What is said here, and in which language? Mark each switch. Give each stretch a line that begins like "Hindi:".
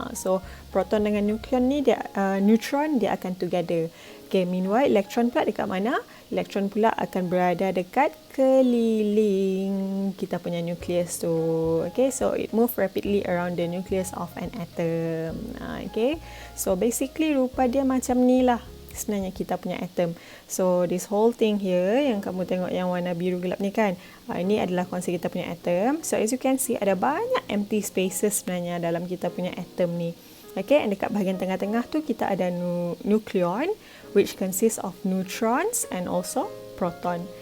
Malay: So proton dengan neutron dia akan together. Okay, meanwhile electron pula dekat mana? Electron pula akan berada dekat keliling kita punya nucleus tu.
English: Okay, so it move rapidly around the nucleus of an atom.
Malay: Okay, so basically rupa dia macam ni lah sebenarnya kita punya atom. So this whole thing here yang kamu tengok yang warna biru gelap ni kan, ini adalah konsep kita punya atom.
English: So as you can see,
Malay: ada banyak empty spaces sebenarnya dalam kita punya atom ni. Okay, and dekat bahagian tengah-tengah tu kita ada nucleon,
English: which consists of neutrons and also proton.